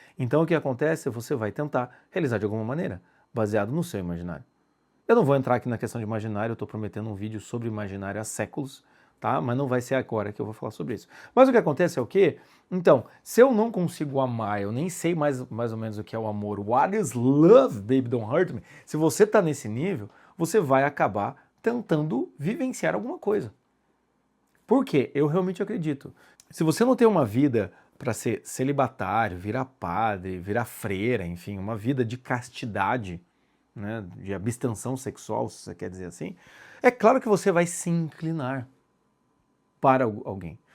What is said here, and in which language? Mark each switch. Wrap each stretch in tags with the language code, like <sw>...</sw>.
<pt>Então o que acontece é que você vai tentar realizar de alguma maneira, baseado no seu imaginário. Eu não vou entrar aqui na questão de imaginário, eu estou prometendo um vídeo sobre imaginário há séculos, tá? Mas não vai ser agora que eu vou falar sobre isso. Mas o que acontece é o quê? Então, se eu não consigo amar, eu nem sei mais ou menos o que é o amor.</pt> <en>What is love, baby, don't hurt me?</en> <pt>Se você está nesse nível, você vai acabar tentando vivenciar alguma coisa. Por quê? Eu realmente acredito. Se você não tem uma vida para ser celibatário, virar padre, virar freira, enfim, uma vida de castidade, né, de abstenção sexual, se você quer dizer assim, é claro que você vai se inclinar. para alguém.</pt>